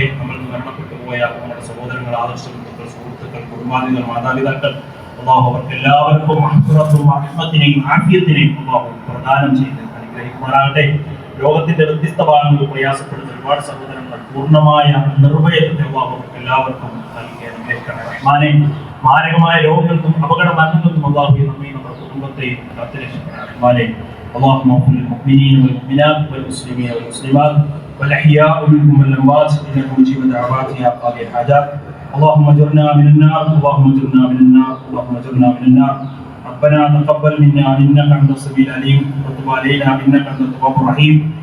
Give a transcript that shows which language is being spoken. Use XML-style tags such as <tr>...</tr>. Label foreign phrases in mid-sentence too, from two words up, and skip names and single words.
<ml>നമ്മൾ മരണപ്പെട്ടു പോയ നമ്മുടെ സഹോദരങ്ങൾ, ആദർശ ബന്ധുക്കൾ, സുഹൃത്തുക്കൾ, കുടുംബാദികൾ, മാതാപിതാക്കൾ, അല്ലാഹു അവർക്ക് എല്ലാവർക്കും മഗ്ഫിറത്തും റഹ്മത്തിനെയും ആഫിയത്തിനെയും അല്ലാഹു പ്രദാനം ചെയ്ത് അനുഗ്രഹിക്കുമാറാകട്ടെ. ലോകത്തിന്റെ വ്യത്യസ്ത ഭാഗങ്ങളിൽ പ്രയാസപ്പെടുന്ന ഒരുപാട് സഹോദരങ്ങൾ പൂർണ്ണമായ നിർഭയത്തെ അല്ലാഹു എല്ലാവർക്കും നൽകി അനുഗ്രഹിക്കണേ. റഹ്മാനെ, മാരകമായ രോഗങ്ങൾക്കും അപകട മരണങ്ങൾക്കും അല്ലാഹു നമ്മെ നമ്മുടെ കുടുംബത്തെയും കാത്തുരക്ഷിക്കണേ. റഹ്മാനെ,</ml> <ar>اللهم اغفر للمؤمنين والمؤمنات والمسلمين والمسلمات والاحياء منهم والاموات انك مجيب الدعوات يا قاضي الحاجات. اللهم اجرنا من النار، اللهم اجرنا من النار، اللهم اجرنا من النار. ربنا تقبل منا انك انت السميع العليم وتب علينا انك انت التواب الرحيم.</ar>